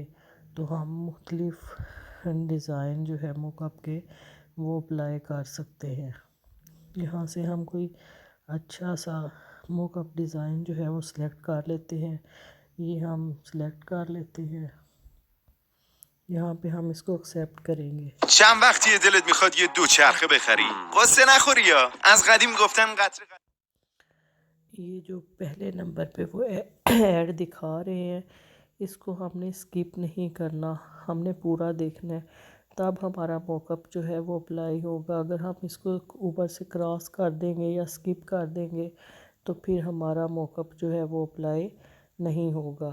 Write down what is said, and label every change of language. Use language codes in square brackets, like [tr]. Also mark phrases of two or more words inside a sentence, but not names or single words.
[ur] تو ہم مختلف ڈیزائن جو ہے [en] mock up [ur] کے وہ اپلائی کر سکتے ہیں. یہاں سے ہم کوئی اچھا سا [en] mock up design [ur] جو ہے وہ سلیکٹ کر لیتے ہیں. یہ ہم سلیکٹ کر لیتے ہیں، یہاں پہ ہم اس کو ایکسیپٹ کریں گے. [fa] چند وقتیه دلت میخواد یه دوچرخه بخری؟ قصه نخوری یا از قدیم گفتن قطر [ur] یہ جو پہلے نمبر پہ وہ ایڈ دکھا رہے ہیں، اس کو ہم نے سکپ نہیں کرنا، ہم نے پورا دیکھنا ہے، تب ہمارا [en] mock up [ur] جو ہے وہ اپلائی ہوگا. اگر ہم اس کو اوپر سے کراس کر دیں گے یا سکپ کر دیں گے تو پھر ہمارا [en] mock up [ur] جو ہے وہ اپلائی نہیں ہوگا.